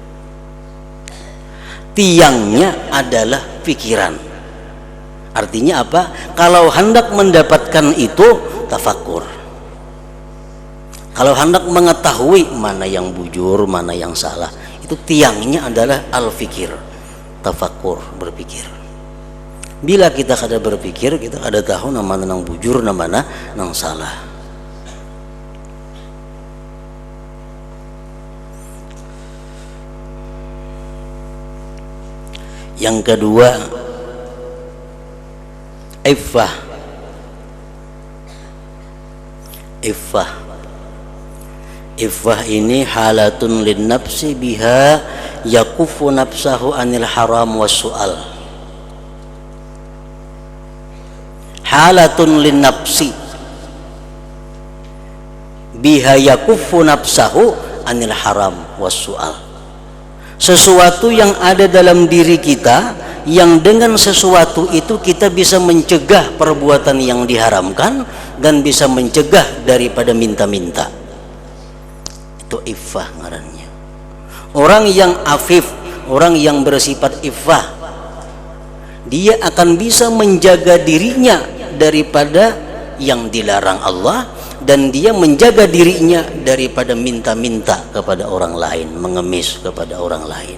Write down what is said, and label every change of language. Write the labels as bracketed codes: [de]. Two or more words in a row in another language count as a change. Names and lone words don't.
[id] Tiangnya adalah pikiran. Artinya apa? Kalau hendak mendapatkan itu tafakur. Kalau hendak mengetahui mana yang bujur, mana yang salah, itu tiangnya adalah al-fikir, tafakur, berpikir. [bjn] Bila kita kada berpikir, kita kada tahu nama nang bujur, nama nang salah. [id] Yang kedua, iffah. Iffah ini [ar] حالة للنفس بها يكف نفسه عن الحرام والسؤال. حالة للنفس بها يكف نفسه عن الحرام والسؤال. [id] Sesuatu yang ada dalam diri kita yang dengan sesuatu itu kita bisa mencegah perbuatan yang diharamkan dan bisa mencegah daripada minta-minta. [bjn] Itu iffah ngarannya. [id] Orang yang afif, orang yang bersifat iffah, dia akan bisa menjaga dirinya daripada yang dilarang Allah, dan dia menjaga dirinya daripada minta-minta kepada orang lain, mengemis kepada orang lain.